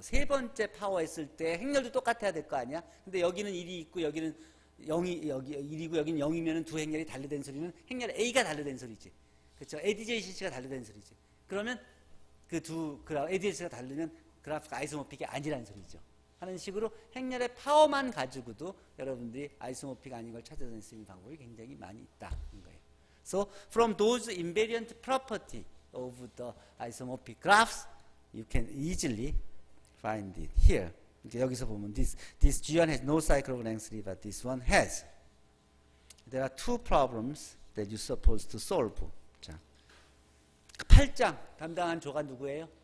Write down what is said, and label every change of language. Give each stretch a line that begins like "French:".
Korean: 세 번째 파워했을 때 행렬도 똑같아야 될 거 아니야. 근데 여기는 1이 있고 여기는 0이 여기 1이고 여기는 0이면은 두 행렬이 다르다는 소리는 행렬 A가 다르다는 소리지. 그렇죠? adjacency가 다르다는 소리죠. 그러면 그 두 그래프 adjacency가 다르면 그래프가 아이소모픽이 아니라는 소리죠. 하는 식으로 행렬의 파워만 가지고도 여러분들이 아이소모픽 아닌 걸 찾아낼 수 있는 방법이 굉장히 많이 있다는 거예요.
English: So from those invariant property of the isomorphic graphs, you can easily find it here.
Korean: 여기서 보면
English: this G1 has no cycle of length 3, but this one has. There are two problems that you're supposed to solve.
Korean: 자, 8장 담당한 조가 누구예요?